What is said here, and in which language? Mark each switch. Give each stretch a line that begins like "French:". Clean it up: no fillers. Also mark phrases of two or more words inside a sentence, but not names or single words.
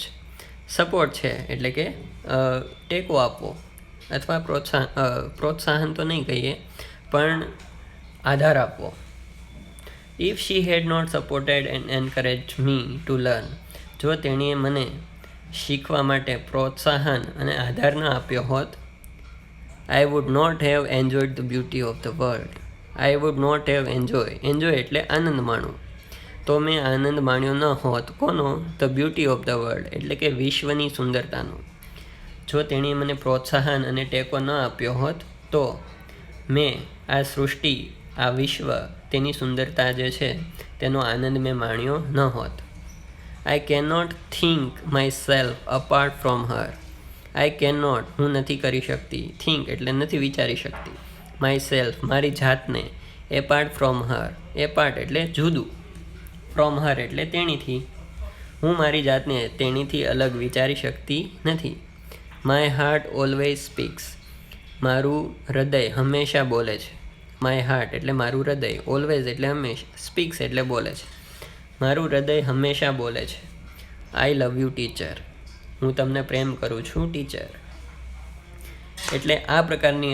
Gujarati: સપોર્ટ છે એટલે કે ટેકો આપવો અથવા પ્રોત્સાહન તો નહીં કહીએ પણ આધાર આપવો.
English: If she had not supported and encourage me to learn.
Gujarati: જો તેણીએ મને શીખવા માટે પ્રોત્સાહન અને આધાર ન આપ્યો હોત,
English: I would not have enjoyed the beauty of the world. I would not have enjoy
Gujarati: એટલે આનંદ માણવું. તો મેં આનંદ માણ્યો ન હોત. કોનો?
English: the beauty of the world
Gujarati: એટલે કે વિશ્વની સુંદરતાનો. જો તેણીએ મને પ્રોત્સાહન અને ટેકો ન આપ્યો હોત તો મેં આ સૃષ્ટિ, આ વિશ્વ, તેની સુંદરતા જે છે તેનો આનંદ મેં માણ્યો ન હોત.
English: I cannot think myself apart from her. I cannot
Gujarati: હું નથી કરી શકતી. think એટલે નથી વિચારી શકતી. myself મારી જાતને.
English: apart from her apart
Gujarati: એટલે જુદું.
English: from her
Gujarati: એટલે તેણીથી. હું મારી જાતને તેણીથી અલગ વિચારી શકતી નથી.
English: my heart always speaks.
Gujarati: મારું હૃદય હંમેશા બોલે છે.
English: my heart
Gujarati: એટલે મારું હૃદય. always એટલે હંમેશા. speaks એટલે બોલે છે. મારું હૃદય હંમેશા બોલે છે.
English: I love you teacher.
Gujarati: હું તમને પ્રેમ કરું છું ટીચર. એટલે આ પ્રકારની